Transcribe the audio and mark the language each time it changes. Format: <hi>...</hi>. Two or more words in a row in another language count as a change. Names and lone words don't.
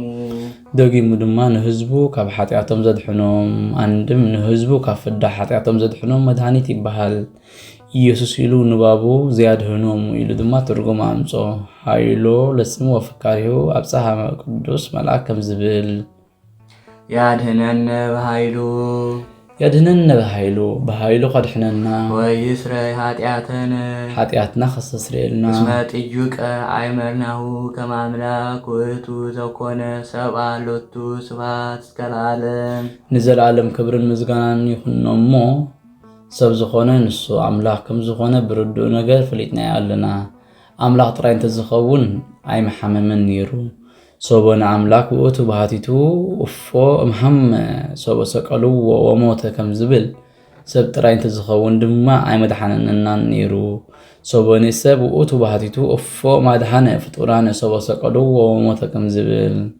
<ti>ደጊሙ ድማ ንህዝቡ ካብ ኃጢአቶም ዘድሕኖም። አንድም ንህዝቡ ካብ ፍዳ ኃጢአቶም ዘድሕኖም መድኃኒት ይበሃል። ኢየሱስ ኢሉ ንባቡ ዘያድኅኖሙ ኢሉ ድማ ትርጉም ኣምጾ</ti> <gez>ሃይሎ ለስሙ ወፍካሪሁ ኣብጽሐ</gez> <ti>ቅዱስ መልአክ ከም ዝብል</ti> <gez>ያድኅነነ በሃይሉ ያድኅነነ በሃይሉ በሃይሉ ከድሕነና ወይስረይ ኃጢአተነ</gez> <ti>ኃጢአትና ከስተስርየልና</ti> <gez>እስመ ጥዩቀ አይመርናሁ ከመ አምላክ ውእቱ ዘኮነ ሰብአ ሎቱ ስብሐት እስከ ለዓለም።</gez> <ti>ንዘለዓለም ክብርን ምዝጋናን ይኹኖ እሞ ሰብ ዝኾነ ንሱ ኣምላኽ ከም ዝኾነ ብርዱእ ነገር ፈሊጥናዮ ኣለና። ኣምላኽ ጥራይ እንተዝኸውን ኣይመሓመምን ነይሩ።</ti> <gez>ሶቦነ ኣምላክ ውእቱ ባህቲቱ እፎ እምሃመ ሶቦ ሰቀልዎ ወሞተ</gez> <ti>ከም ዝብል ሰብ ጥራይ እንተዝኸውን ድማ ኣይመድሓነናን ነይሩ።</ti> <gez>ሶቦነ ሰብ ውእቱ ባህቲቱ እፎ ማድሓነ ፍጡራነ ሶቦ ሰቀልዎ ወሞተ</gez> <ti>ከም ዝብል።</ti>